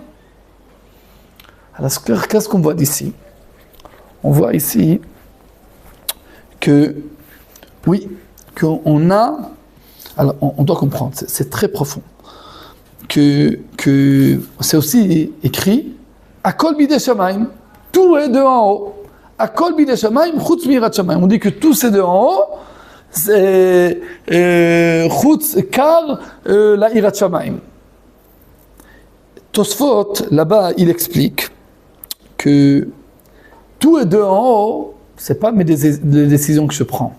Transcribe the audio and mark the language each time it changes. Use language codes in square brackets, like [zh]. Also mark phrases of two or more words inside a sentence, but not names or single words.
[fr] Alors qu'est-ce qu'on voit d'ici? On voit ici que, oui, qu'on a... Alors on doit comprendre, c'est très profond. Que c'est aussi écrit [he] הכל בידי שמים, [fr] tout est de en haut. [he] הכל בידי שמים חוץ מיראת שמים. [fr] On dit que tout c'est de en haut, c'est [he] חוץ רק ליראת שמים. [fr] Tosfot, là-bas, il explique que tout est de en haut, c'est pas mes décisions que je prends.